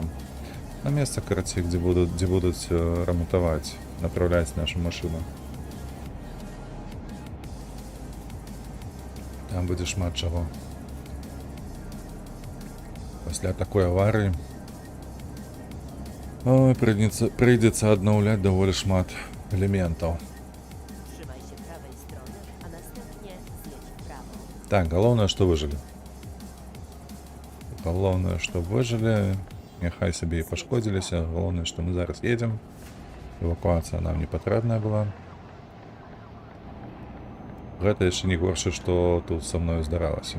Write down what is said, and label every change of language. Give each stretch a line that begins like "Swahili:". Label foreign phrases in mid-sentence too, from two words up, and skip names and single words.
Belarusian: На месца, карацей, дзе будуць рамонтаваць, направляць нашу машыну. Там будзе шмат чаго. Пасля такой аварыі прыйдзецца аднаўляць даволі шмат элементаў.
Polish: Trzymaj się prawej strony, a następnie zjedź w prawo.
Belarusian: Так, галоўнае, што выжылі. Галоўнае, што выжылі. Няхай сабе і пашкодзіліся. Галоўнае, што мы зараз едзем. Эвакуацыя нам не патрэбная была. Гэта яшчэ не горшае, што тут са мною здаралася.